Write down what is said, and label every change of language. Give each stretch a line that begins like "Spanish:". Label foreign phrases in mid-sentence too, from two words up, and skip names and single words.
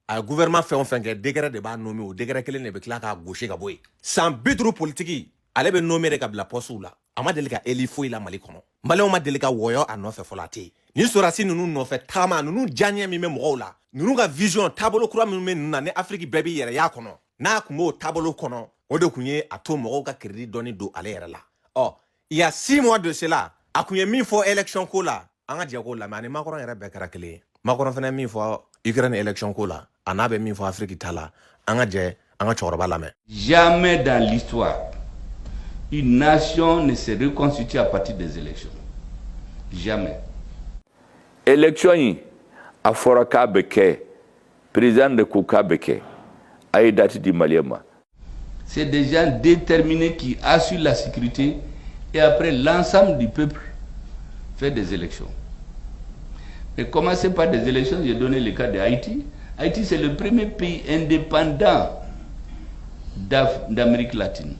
Bambara: ye gouvernement fɛn o fɛn kɛ
French: degré de
Bambara: b'a nommé o degré kelen de bɛ tila k'a gosi ka bɔ yen san 50 politiki ale bɛ
French: nommé de
Bambara: ka bila poste la a ma deli ka élu foyi la mali kɔnɔ maliyɛnw ma deli ka wɔyɔ a nɔfɛ fɔlɔ a tɛ yen nin sɔrɔdasi ninnu nɔfɛ tagama ninnu diyaɲɛ min bɛ mɔgɔw la ninnu ka vision taabolo kura minnu bɛ ninnu na ni afiriki bɛɛ b'i yɛrɛ y'a kɔnɔ n'a tun b'o taabolo kɔnɔ o de tun ye a to mɔgɔw ka crédit dɔɔni don ale yɛrɛ la ɔ
French: il y a 6 mois de cela
Bambara: a tun ye min fɔ élection ko la an ka jɛ k'o lamɛn ani Macron yɛrɛ bɛɛ kɛra kelen ye Macron fana ye min fɔ Ukraine élection ko la a n'a bɛ min fɔ Afrique ta la an ka jɛ an ka cɛkɔrɔba lamɛn.
French: Jamais dans l'histoire une nation ne se reconstitue à partir des élections. Jamais.
Bambara: Élection yi a fɔra k'a bɛ kɛ
French: président de
Bambara: ko k'a bɛ kɛ a ye date di maliyɛn ma.
French: C'est des gens déterminés qui assurent la sécurité et après l'ensemble du peuple fait des élections. Mais commencer par des élections, j'ai donné le cas de Haïti. Haïti, c'est le premier pays indépendant d'Amérique latine.